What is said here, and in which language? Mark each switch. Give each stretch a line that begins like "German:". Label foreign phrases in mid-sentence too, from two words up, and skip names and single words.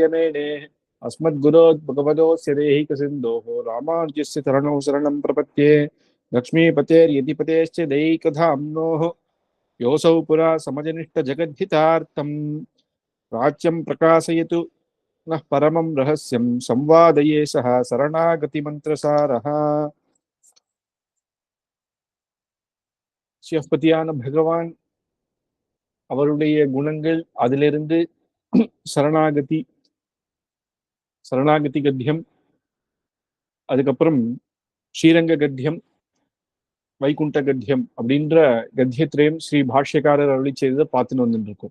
Sanskrit: मेने अस्मद्गुरोद्भगवतोऽस्य देहिकसिन्धोः रामानुजस्य चरणौ शरणं प्रपद्ये लक्ष्मीपतेर्यतिपतेश्च दैकधाम्नोः योऽसौ पुरा समजनिष्ठजगद्धितार्थं प्राच्यं प्रकाशयतु नः परमं रहस्यं संवादये सह शरणागतिमन्त्रसारः
Tamil: சிவபதியான பகவான் அவருடைய குணங்கள் அதிலிருந்து சரணாகதி சரணாகதி கத்தியம், அதுக்கப்புறம் ஸ்ரீரங்க கத்தியம், வைகுண்ட கத்தியம் அப்படின்ற கத்தியத்திரையும் ஸ்ரீ பாஷ்யக்காரர் அருளி செய்ததை பார்த்துன்னு வந்துட்டு இருக்கோம்.